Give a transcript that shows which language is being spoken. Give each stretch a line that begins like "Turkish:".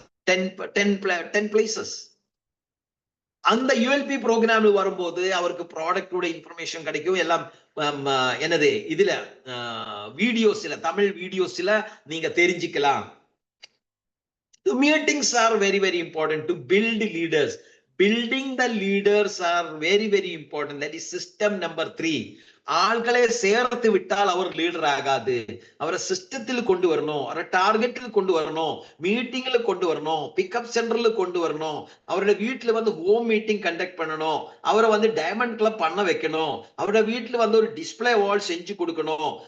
Tamil: 10 places. அந்த ULB program வரும்போது அவருக்கு ப்ராடக்டோட இன்ஃபர்மேஷன் கிடைக்கும். எல்லாம் என்னது இதுல வீடியோஸ்ல, தமிழ் வீடியோஸ்ல நீங்க தெரிஞ்சுக்கலாம்.
English: Meetings are very very important to build leaders. Building the leaders are very very important. That is system number 3.
Tamil: ஆள்களை சேர்த்து விட்டால் அவர் லீடர் ஆகாது. அவரை சிஸ்டத்தில் கொண்டு வரணும், அவரை டார்கெட்டில் கொண்டு வரணும், மீட்டிங்ல கொண்டு வரணும், பிக்கப் சென்டர்ல கொண்டு வரணும், அவரோட வீட்டுல ஹோம் மீட்டிங் கண்டக்ட் பண்ணணும், அவரை டைமண்ட் கிளப் பண்ண வைக்கணும், அவரோட வீட்டுல ஒரு டிஸ்பிளே வால் செஞ்சு கொடுக்கணும்.